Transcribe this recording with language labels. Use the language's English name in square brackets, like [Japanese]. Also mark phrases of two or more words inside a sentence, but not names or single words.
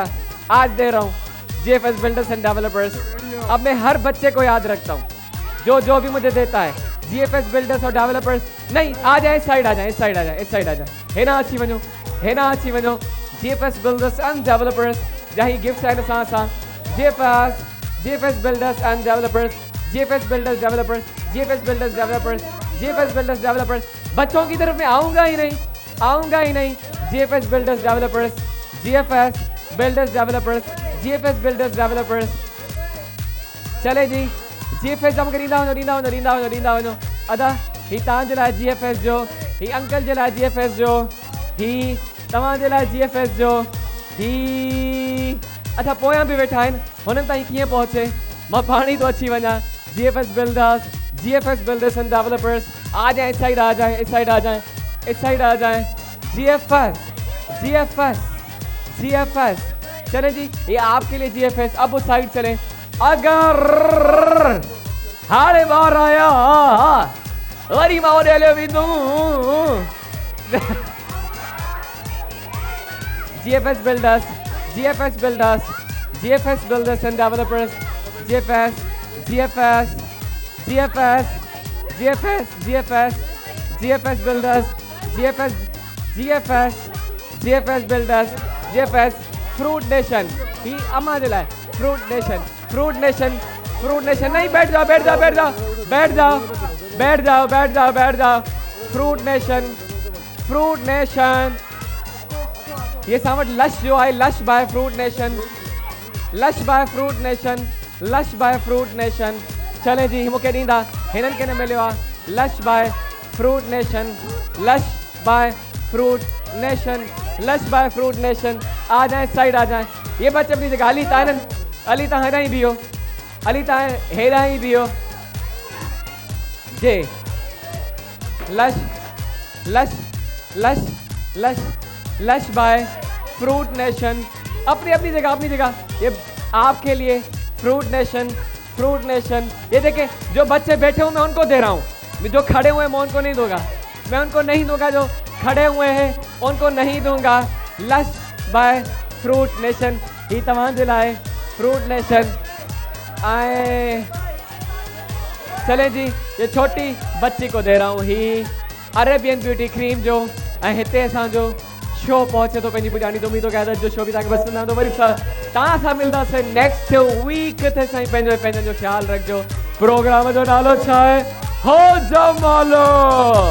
[Hindi] आज दे रहा हूँ GFS बिल्डर्स एंड डेवलपर्स। अब मैं हर बच्चे को याद रखता हूँ जो भी मुझे देता है। GFS बिल्डर्स और डेवलपर्स नहीं, आ जाए, इस साइड आ जाए। है ना अच्छी [Sindhi] वञो। GFS बिल्डर्स एंड डेवलपर्स जहाँ गिफ्ट्स आहिनि असां सां। GFS बिल्डर्स एंड डेवलपर्स, GFS बिल्डर्स डेवलपर्स। [Hindi] बच्चों की तरफ में आऊँगा ही नहीं। GFS बिल्डर्स डेवलपर्स, GFS बिल्डर्स डेवलपर्स। [Sindhi] चले जी, GFS जम के ॾींदा वञो। अदा ही तव्हां जे लाइ GFS जो, ही अंकल जे लाइ GFS जो, ही तव्हां जे लाइ GFS जो, ही अच्छा पोयां भी वेठा आहिनि। हुननि ताईं कीअं पहुचे, मां पाण ई थो अची वञा। [Hindi] GFS बिल्डर्स एंड डेवलपर्स, आ जाए, इस साइड आ जाए। GFS चले जी, ये आपके लिए GFS। अब उस साइड चले। [Sindhi] अगर हारे बार आया वरी मां ओॾे हलियो वेंदुमि। GFS बिल्डर्स एंड डेवलपर्स, GFS बिल्डर्स, GFS बिल्डर्स, GFS फ्रूट नेशन। ही अम्मा जे लाइ फ्रूट नेशन। [Hindi] नहीं, बैठ जाओ। फ्रूट नेशन। ये सामट लश जो है, लश बाय फ्रूट नेशन। [Sindhi] चले जी, मूंखे ॾींदा, हिननि खे न मिलियो आहे। लश बाय फ्रूट नेशन। [Hindi] आ जाए, साइड आ जाए। ये बच्चे अपनी जगह। [Sindhi] अली तव्हां हेॾां ही बीहो। जे लश बाय फ्रूट नेशन। [Hindi] अपनी जगह। ये आपके लिए फ्रूट नेशन। ये देखे, जो बच्चे बैठे हुए मैं उनको दे रहा हूँ। जो खड़े हुए मैं उनको नहीं दूंगा। जो खड़े हुए हैं उनको नहीं दूंगा। [Sindhi] लश बाय फ्रूट नेशन, ही तव्हां जे लाइ फ्रूट नेशन आए। [Hindi] चले जी, ये छोटी बच्ची को दे रहा हूँ। [Sindhi] ही अरेबियन ब्यूटी क्रीम जो, हिते असांजो शो पहुंचे तो पंहिंजी पुॼाणी तो उम्मीदो क़यादत जो शो बि तव्हांखे पसंदि आंदो वरी तव्हां सां मिलंदासीं [English] next week [Sindhi] ते साईं पंहिंजो ख्यालु रखिजो प्रोग्राम जो नालो छा आहे हो जमालो।